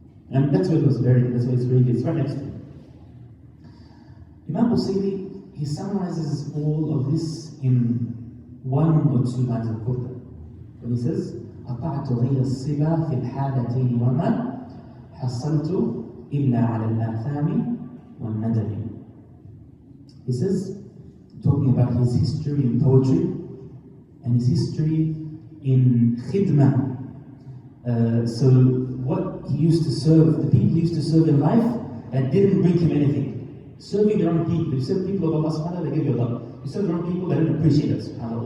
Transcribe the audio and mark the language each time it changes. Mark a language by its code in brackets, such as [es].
[en] And that's where it was buried, that's where it's buried, it's right next to him. Imam Busairi, he summarizes all of this in 1 or 2 lines of Burdah. When he says, [ar] أطعت غير الصبا في الحالتين وما حصلت إلا على الآثام والندم. [en] He says, talking about his history in poetry and his history in khidmah. So what he used to serve, the people he used to serve in life that didn't bring him anything. Serving the wrong people. You serve people of Allah subhanahu wa ta'ala, they give you Allah. You serve the wrong people, they don't appreciate it. SubhanAllah.